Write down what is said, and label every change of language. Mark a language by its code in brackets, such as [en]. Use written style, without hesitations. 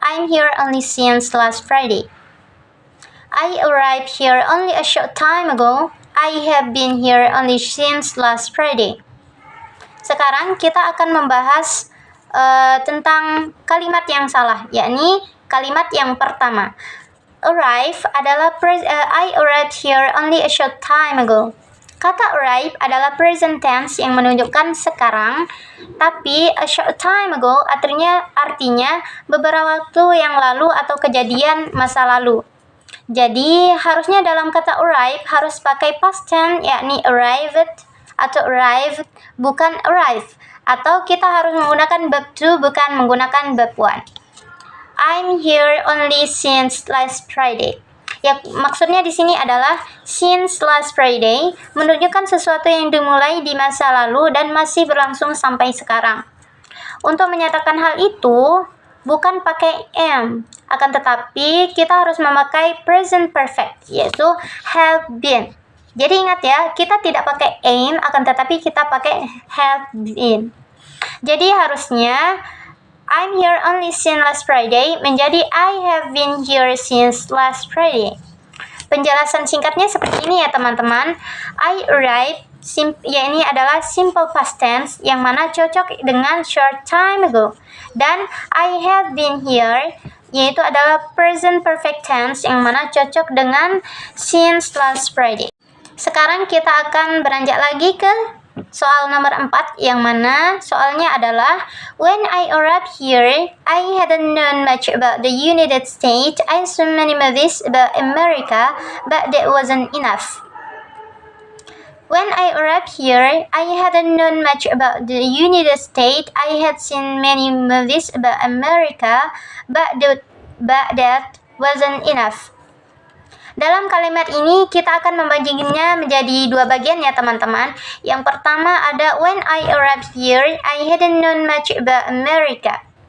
[id] I'm here only since last Friday. I arrived here only a short time ago. I have been here only since last Friday. Sekarang kita akan membahas tentang kalimat yang salah, yakni kalimat yang pertama. Arrive adalah [en] I arrived here only a short time ago. [id] Kata arrive adalah present tense yang menunjukkan sekarang, tapi [en] a short time ago [id] artinya beberapa waktu yang lalu atau kejadian masa lalu. Jadi harusnya dalam kata arrive harus pakai past tense, yakni arrived atau arrived, bukan arrive. Atau kita harus menggunakan verb to, bukan menggunakan verb one. [en] I'm here only since last Friday. [id] Ya, maksudnya di sini adalah [en] since last Friday [id] menunjukkan sesuatu yang dimulai di masa lalu dan masih berlangsung sampai sekarang. Untuk menyatakan hal itu bukan pakai am, akan tetapi kita harus memakai present perfect, yaitu have been. Jadi ingat ya, kita tidak pakai am, akan tetapi kita pakai have been. Jadi harusnya [en] I'm here only since last Friday [id] menjadi [en] I have been here since last Friday. [id] Penjelasan singkatnya seperti ini ya teman-teman. [en] I arrived, [id] ya ini adalah simple past tense yang mana cocok dengan short time ago. Dan [en] I have been here, [id] yaitu adalah present perfect tense yang mana cocok dengan since last Friday. Sekarang kita akan beranjak lagi ke soal nomor 4 yang mana soalnya adalah [en] when I arrived here, I hadn't known much about the United States. I saw many movies about America, but that wasn't enough. When I arrived here, I hadn't known much about the United States. I had seen many movies about America, but that wasn't enough. [id] Dalam kalimat ini kita akan membaginya menjadi dua bagian ya teman-teman. Yang pertama ada [en] when I arrived here, I hadn't known much about America.